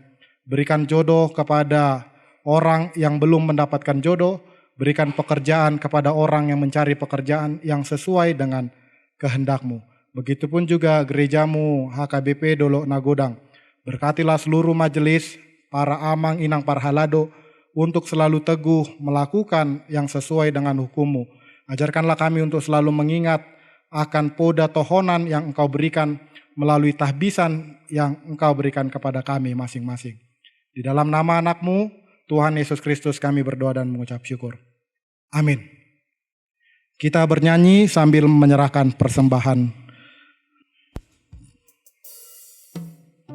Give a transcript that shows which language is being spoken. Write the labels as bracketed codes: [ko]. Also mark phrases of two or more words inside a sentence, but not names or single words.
[id] Berikan jodoh kepada orang yang belum mendapatkan jodoh, berikan pekerjaan kepada orang yang mencari pekerjaan yang sesuai dengan kehendak-Mu. Begitupun juga gereja-Mu HKBP Dolok Nagodang. Berkatilah seluruh majelis, para [bbc] amang inang parhalado [id] untuk selalu teguh melakukan yang sesuai dengan hukum-Mu. Ajarkanlah kami untuk selalu mengingat akan [bbc] poda tohonan [id] yang Engkau berikan melalui tahbisan yang Engkau berikan kepada kami masing-masing. Di dalam nama anak-Mu, Tuhan Yesus Kristus kami berdoa dan mengucap syukur. Amin. Kita bernyanyi sambil menyerahkan persembahan.